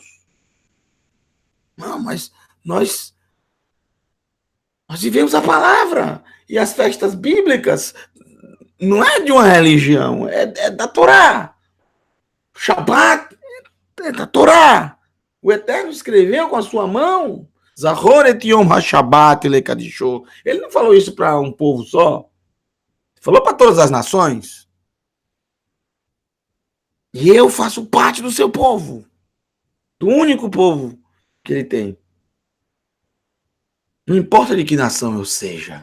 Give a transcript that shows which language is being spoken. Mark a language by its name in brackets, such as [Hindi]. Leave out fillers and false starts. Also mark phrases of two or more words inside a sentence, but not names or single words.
[Portuguese] Não, mas nós vivemos a palavra e as festas bíblicas não é de uma religião, é da Torá. Shabat é da Torá. O Eterno escreveu com a sua mão. [Hebrew] זכור את יום השבת לקדשו. [Portuguese] Ele não falou isso para um povo só. Falou para todas as nações. E eu faço parte do seu povo. Do único povo que ele tem. Não importa de que nação eu seja.